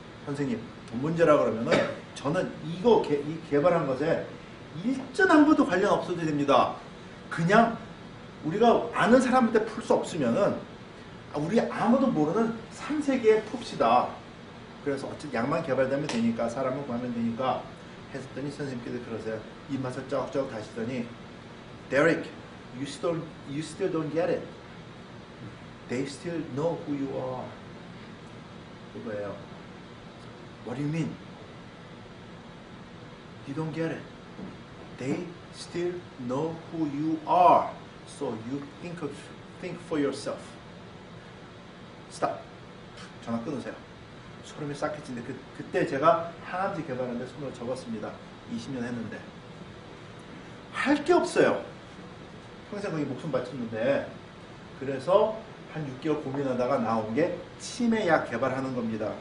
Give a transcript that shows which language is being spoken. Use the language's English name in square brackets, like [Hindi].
[Korean] 선생님 돈 문제라 그러면은 저는 이 개발한 것에 일전 한 번도 관련 없어도 됩니다. 그냥 우리가 아는 사람한테 풀 수 없으면은 우리 아무도 모르는 3세계에 풉시다. 그래서 어쨌든 약만 개발되면 되니까 사람을 구하면 되니까 했더니 선생님께서 그러세요. 입맛을 쩍쩍 다시더니 [English] Derek, you still don't get it. They still know who you are. [Korean] 그거예요. [English] What do you mean? You don't get it. They still know who you are. So you think for yourself. Stop. [Korean] 전화 끊으세요. 소름이 싹 끼치는데 그때 제가 항암제 개발하는데 손을 접었습니다. 20년 했는데 할 게 없어요. 평생 거기 목숨 바쳤는데. 그래서 한 6개월 고민하다가 나온 게 치매약 개발하는 겁니다.